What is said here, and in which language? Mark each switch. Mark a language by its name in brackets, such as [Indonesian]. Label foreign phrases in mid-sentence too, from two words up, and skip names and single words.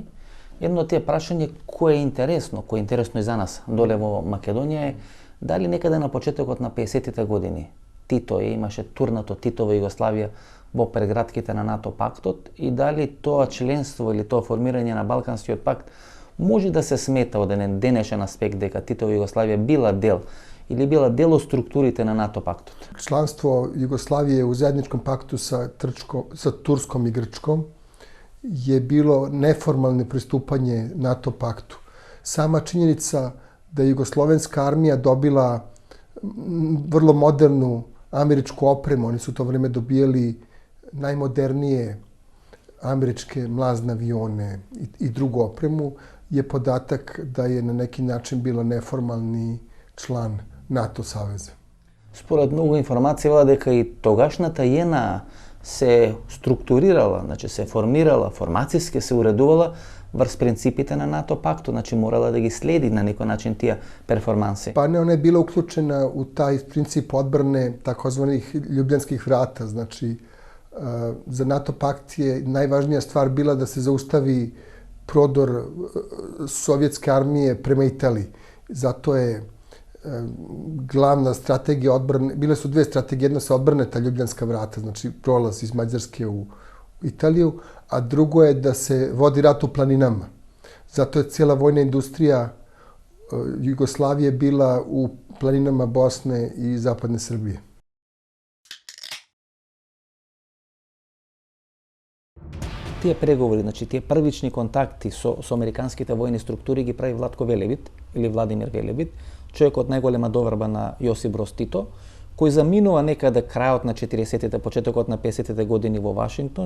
[Macedonian] Едно од тие прашање кој е интересно и за нас доле во Македонија е дали некаде на почетокот на 50-тите години Тито имаше турнато Титова Југославија во прегратките на НАТО пактот и дали тоа членство или тоа формирање на Балканскиот пакт може да се смета од еден денешен аспект дека Титова Југославија била дел од структурите на НАТО пактот? [Serbian] Членство Југославije u zajedničkom paktu sa Turskom i Grčkom je bilo neformalno pristupanje NATO paktu. Sama činjenica da je jugoslovenska armija dobila vrlo modernu američku opremu, oni su u to vreme dobijali najmodernije američke mlazne avione i drugu opremu, je podatak da je na neki način bilo neformalni član НАТО saveza. [Macedonian] Според многу информации вела дека и тогашната JNA се структурирала, значи се формирала, формацијски се уредувала врз принципите на НАТО пактот, значи морала да ги следи на некој начин тие перформанси. [Serbian] Pa ne, ona je bila uključena u taj princip odbrane takozvanih ljubljanskih vrata, znači za NATO pakt je najvažnija stvar bila da se zaustavi prodor sovjetske armije prema Italiji. Zato je glavna strategija odbrane, bile su dve strategije, jedna se odbrane ta ljubljanska vrata, znači prolaz iz Mađarske u Italiju, a drugo je da se vodi rat u planinama. Zato je cijela vojna industrija Jugoslavije bila u planinama Bosne i zapadne Srbije. [Macedonian] Тие преговори, значи тие првични контакти со американските војни структури ги прави Владко Велебит или Владимир Велебит, човек од најголема доверба на Јосип Броз Тито, кој заминува некаде крајот на 40-тите, почетокот на 50-тите години во Вашингтон.